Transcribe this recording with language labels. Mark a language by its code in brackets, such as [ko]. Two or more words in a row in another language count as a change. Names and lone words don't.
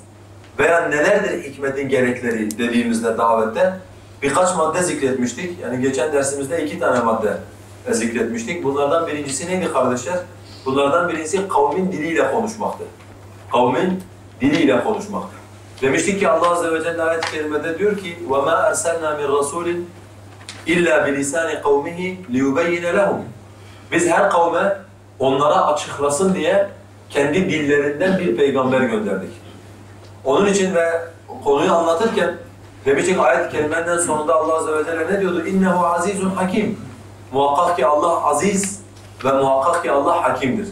[tr] Veya nelerdir hikmetin gerekleri dediğimizde davette birkaç madde zikretmiştik. Yani geçen dersimizde 2 tane madde zikretmiştik. Bunlardan birincisi neydi kardeşler? Bunlardan birincisi kavmin diliyle konuşmaktı. Kavmin diliyle konuşmak. Demiştik ki Allah Azze ve Celle ayet-i kerimede diyor ki [ar] وَمَا أَرْسَلْنَا مِنْ رَسُولٍ إِلَّا بِلِسَانِ قَوْمِهِ لِيُبَيِّنَ لَهُمْ. [tr] Biz her kavme onlara açıklasın diye kendi dillerinden bir peygamber gönderdik. Onun için ve konuyu anlatırken demiştik ayet-i kerimenden sonunda Allah Azze ve Celle ne diyordu? [ar] إنه عزيز حكيم. [tr] Muhakkak ki Allah aziz ve muhakkak ki Allah hakimdir.